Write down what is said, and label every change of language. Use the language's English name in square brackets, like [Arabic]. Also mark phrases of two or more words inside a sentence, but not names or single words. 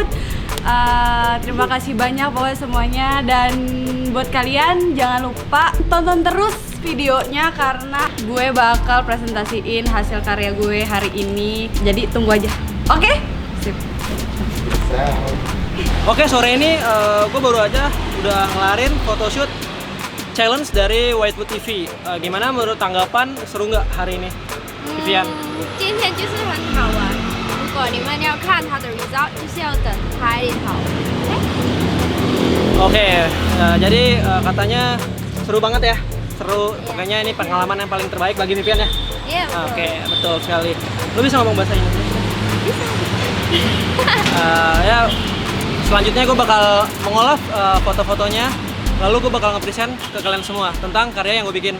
[Indonesian] Terima kasih banyak buat semuanya, dan buat kalian jangan lupa tonton terus videonya karena gue bakal presentasiin hasil karya gue hari ini. Jadi tunggu aja. Oke? Sip. Oke, sore ini gue baru aja udah ngelarin [English] photoshoot challenge [Indonesian] dari Whitewood TV. Gimana menurut tanggapan, seru nggak hari ini? Vivian. [Chinese] 今天就是很好玩。如果你们要看它的 result，就是要等拍好。 [Indonesian] Oke, jadi katanya seru banget ya. Seru, pokoknya ini pengalaman yang paling terbaik bagi Vivian ya. Iya, betul. Oke, betul sekali. Lu bisa ngomong bahasa Indonesia? Bisa. Ya, selanjutnya gue bakal mengolah foto-fotonya, lalu gue bakal nge-present ke kalian semua tentang karya yang gue bikin.